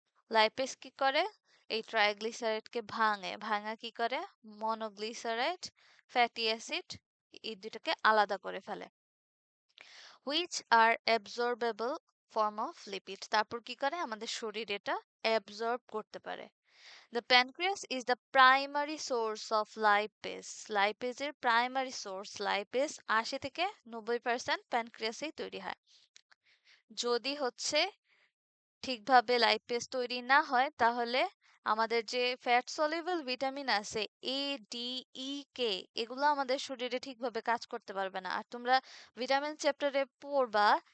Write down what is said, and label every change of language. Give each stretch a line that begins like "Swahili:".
Bangla: Lipase কি করে, এই ট্রাইগ্লিসারাইডকে ভাঙা কি করে, মনোগ্লিসারাইড, ফ্যাটি অ্যাসিড, এই দুটাকে আলাদা করে ফেলে।
English: Which are absorbable form of lipid.
Bangla: তারপর কি করে, আমাদের শরীর এটা অ্যাবজর্ব করতে পারে।
English: The pancreas is the primary source of lipase.
Bangla: লাইপেজের primary source lipase 80 থেকে 90% প্যানক্রিয়াসেই তৈরি হয়। যদি হচ্ছে ঠিকভাবে লাইপেজ তৈরি না হয়, তাহলে আমাদের যে ফ্যাট সলিউবল ভিটামিন আছে এ, ডি, ই, কে, এগুলো আমাদের শরীরে ঠিকভাবে কাজ করতে পারবে না। আর তোমরা ভিটামিন চ্যাপ্টারে পড়বা